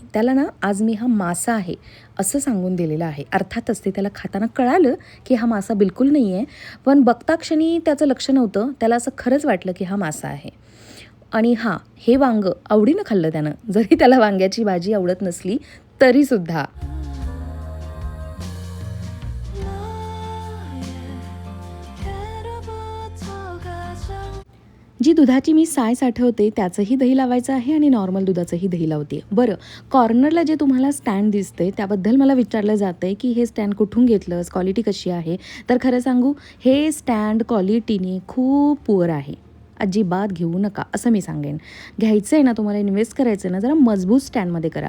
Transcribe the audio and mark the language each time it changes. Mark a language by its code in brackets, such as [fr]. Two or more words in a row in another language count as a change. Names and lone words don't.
[mr] त्याला ना आज मी हा मासा आहे असं सांगून दिलेलं आहे. अर्थातच ते त्याला खाताना कळालं की हा मासा बिलकुल नाही आहे, पण बघता क्षणी त्याचं लक्ष नव्हतं. त्याला असं खरंच वाटलं की हा मासा आहे. आणि हां, हे वांगं आवडीनं खाल्लं त्यानं, जरी त्याला वांग्याची भाजी आवडत नसली तरीसुद्धा. [ko] 너의 궤로부터 가장 [mr] जी दुधाची मी साय साठवते त्याचंही दही लावायचं आहे आणि नॉर्मल दुधाचंही दही लावते. बरं, कॉर्नरला जे तुम्हाला स्टँड दिसतंय त्याबद्दल मला विचारलं जातं आहे की हे स्टँड कुठून घेतलंस, क्वालिटी कशी आहे? तर खरं सांगू, हे स्टँड क्वालिटीने खूप पुअर आहे. अजिबात घेऊ नका असं मी सांगेन. घ्यायचं आहे ना तुम्हाला, इन्व्हेस्ट करायचं आहे ना, जरा मजबूत स्टँडमध्ये करा.